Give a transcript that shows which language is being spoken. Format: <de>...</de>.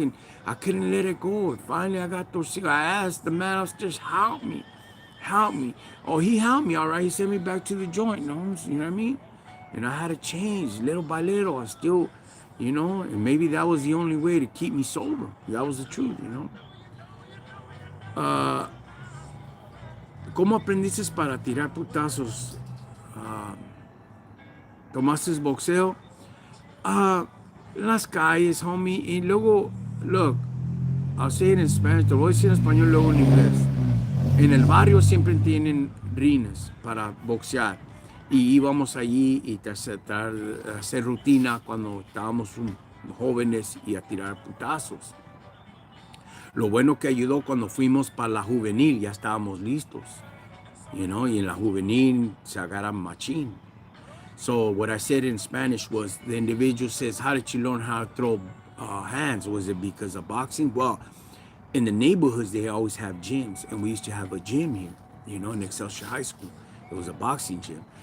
<en>And I couldn't let it go. And finally, I got those cigarettes. I asked the man upstairs, help me. Help me. Oh, he helped me, all right. He sent me back to the joint, you know what I mean? And I had to change little by little. I still, you know, and maybe that was the only way to keep me sober. That was the truth, you know.</en> <es>¿Cómo aprendiste para tirar putazos? ¿Tomaste boxeo? En las calles, homie. Y luego,</es> <en>look, I'll say it in Spanish.</en> <es>Te voy a decir en español, luego en inglés. En el barrio siempre tienen rines para boxear. Y íbamos allí y hacer rutina cuando estábamos jóvenes y a tirar putazos. Lo bueno que ayudó cuando fuimos para la juvenil, ya estábamos listos. You know, y en la juvenil se agarran machín.</es> <en>So what I said in Spanish was, the individual says, how did you learn how to throw hands? Was it because of boxing? Well, in the neighborhoods, they always have gyms. And we used to have a gym here, you know, in Excelsior High School. It was a boxing gym.</en>